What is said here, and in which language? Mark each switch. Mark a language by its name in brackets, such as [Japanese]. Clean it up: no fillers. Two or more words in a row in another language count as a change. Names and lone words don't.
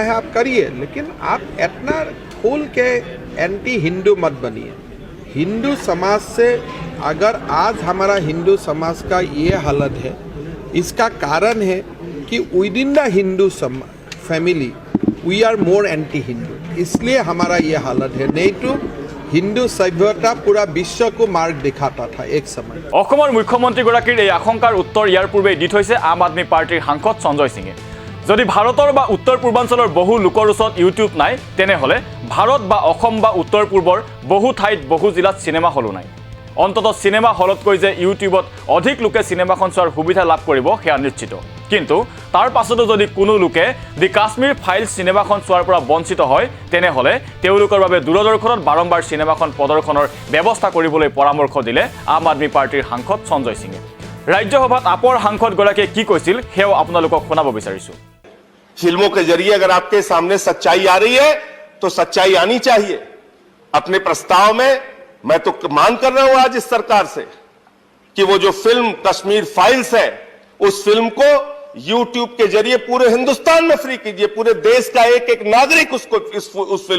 [Hindi] है आप करिए लेकिन आप इतना खोल के [English] anti Hindu [Hindi] मत बनिए हिंदू समाज से अगर आज हमारा हिंदू समाज का ये हालत है इसका कारण है कि [English] with in the Hindu family we are more anti Hindu [Hindi] इसलिए हमारा ये हालत है नहीं तो हिंदू सभ्यता पूरा विश्व को मार्ग दिखाता था एक समय [Assamese] অসমৰ মুখ্যমন্ত্ৰীগৰাকীৰ এই আশংকাৰ উত্তৰ ইয়াৰ পূৰ্বে দি থৈছে আম আদমি পাৰ্টিৰ সাংসদ সঞ্জয় সিঙে যদি ভাৰতৰ বা উত্তৰ পূৰ্বাঞ্চলৰ বহু লোকৰ ওচৰত ইউটিউব নাই তেনেহ'লে ভাৰত বা অসম বা উত্তৰ পূৰ্বৰ বহু ঠাইত বহু জিলাত চিনেমা হলো নাই অন্ততঃ চিনেমা হলতকৈ যে ইউটিউবত অধিক লোকে চিনেমাখন চোৱাৰ সুবিধা লাভ কৰিব সেয়া নিশ্চিত কিন্তু তাৰ পাছতো যদি কোনো লোকে দি কাশ্মীৰ ফাইলছ চিনেমাখন চোৱাৰ পৰা বঞ্চিত হয় তেনেহ'লে তেওঁলোকৰ বাবে দূৰদৰ্শনত বাৰম্বাৰ চিনেমাখন প্ৰদৰ্শনৰ ব্যৱস্থা কৰিবলৈ পৰামৰ্শ দিলে আম আদমি পাৰ্টিৰ সাংসদ সঞ্জয় সিঙে ৰাজ্যসভাত আপৰ সাংসদগৰাকীয়ে কি কৈছিল সেও আপোনালোকক শুনাব বিচাৰিছো [Hindi] फिल्मों के जरिए अगर आपके सामने सच्चाई आ रही है तो सच्चाई आनी चाहिए अपने प्रस्ताव में मैं तो मांग कर रहा हूं आज इस सरकार से कि वो जो फिल्म कश्मीर फाइल्स है उस फिल्म को YouTube के जरिए पूरे हिंदुस्तान में फ्री कीजिए पूरे देश का एक एक नागरिक उस फिल्म